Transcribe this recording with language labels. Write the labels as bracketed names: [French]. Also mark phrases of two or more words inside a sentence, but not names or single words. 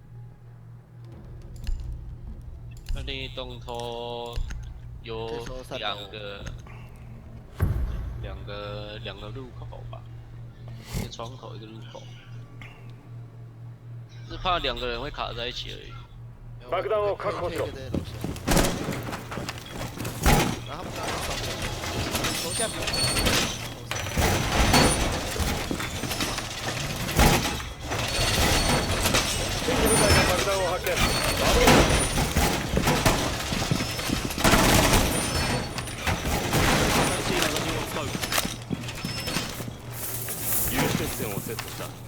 [Chinese] 那另一栋头有两个入口吧，一个窗口一个入口，是怕2个人会卡在一起而已。 [Japanese] 爆弾を確保しろ。 [Chinese] 然后他们刚刚扫楼下没有。 [Japanese] 敵部隊が爆弾を発見。守ろう。有接線をセットした。